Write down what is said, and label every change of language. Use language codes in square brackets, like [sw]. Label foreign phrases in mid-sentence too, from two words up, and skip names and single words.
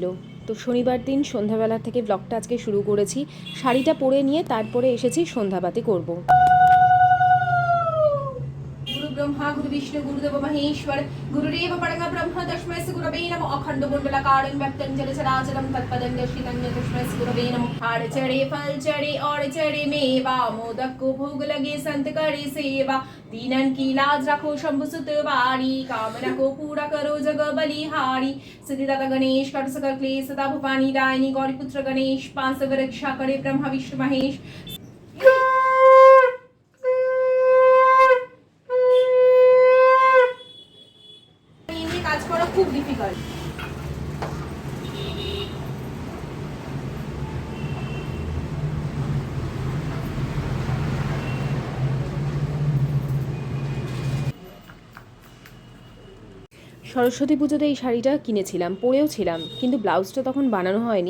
[bn] তো শনিবার দিন সন্ধ্যাবেলা থেকে ব্লগটা আজকে শুরু করেছি। শাড়িটা পরে নিয়ে তারপরে এসেছি সন্ধ্যাবাতি করব। [sa] গুরু ব্রহ্মা গুরু বিষ্ণু গুরুদেব মহেশ্বর গুরুরেব পরম ব্রহ্ম তস্मै শ্রী গুরবে নমঃ অখণ্ড মণ্ডলাকারং ব্যক্তং জলচরাচরং তৎপদং দর্শিতং তস্मै श्री गुरवे नमः। [hi] हार चढ़े फल चढ़े और चढ़े मेवा, मोदक को भोग लगे संत करे सेवा। दीनन की लाज रखो शंभु सुत वारी, कामना को पूरा करो जग बलिहारी। सिद्धिदाता गणेश कर सकल क्लेश सदा भवानी दायनी, गौरी पुत्र गणेश पांच रक्षा करे ब्रह्मा विष्णु महेश। [bn] কাজ করা খুব ডিফিকাল্ট। সরস্বতী পুজোতে এই শাড়িটা কিনেছিলাম, পরেও ছিলাম, কিন্তু ব্লাউজটা তখন বানানো হয়নি।